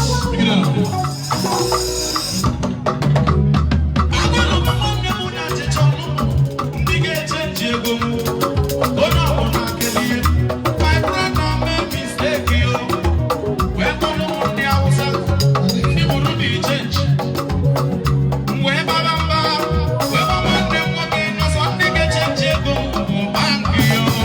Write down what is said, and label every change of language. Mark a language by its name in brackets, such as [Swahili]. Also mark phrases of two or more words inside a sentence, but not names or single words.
[English] Pick it up. [Igbo] Agwara m nwanne m na achịcha ọnụ, ndị ga-eche nji ego m. Onye ọbụla kelie. [English] My brother made mistake, yo. [Igbo] Wee kpọrọ m ndị Hausa, ndị Burundi change. M wee baba mba, wee gwa nwanne m nwoke, na sọ ndị ga-eche nji ego m bụ bank, yo.